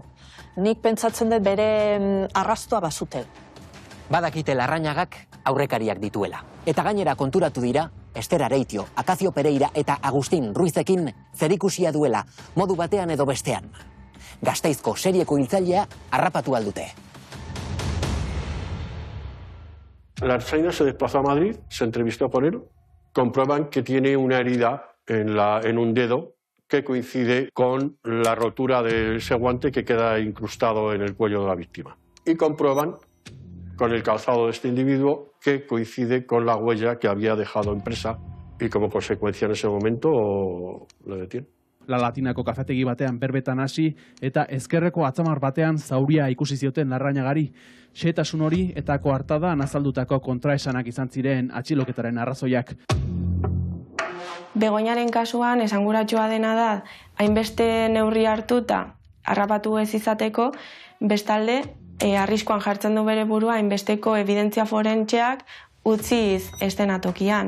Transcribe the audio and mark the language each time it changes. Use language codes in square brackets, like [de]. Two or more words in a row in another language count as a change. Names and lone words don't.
[eu] Nik pentsatzen dut bere arrastoa bazutel. Badakite Larrañagak aurrekariak dituela. Eta gainera konturatu dira, Ester Areitio, Akazio Pereira eta Agustin Ruizekin zerikusia duela, modu batean edo bestean. Gasteizko serieko hiltzailea harrapatu aldute. [es] La ertzaina se desplazó a Madrid, se entrevistó con él, comprueban que tiene una herida en un dedo que coincide con la rotura de ese guante que queda incrustado en el cuello de la víctima. Y comprueban con el calzado de este individuo que coincide con la huella que había dejado impresa y como consecuencia en ese momento lo detienen. [eu] La Latinako kafetegi batean berbetan hasi eta ezkerreko atzamar batean zauria ikusi zioten Larrañagari. Xehetasun hori eta koartadan azaldutako kontraesanak izan ziren atxiloketaren arrazoiak. Begoñaren kasuan esanguratsua dena da hainbeste neurri hartuta harrapatu ez izateko, bestalde arriskuan jartzen du bere burua hainbesteko evidentzia forentseak utziz eszenatokian.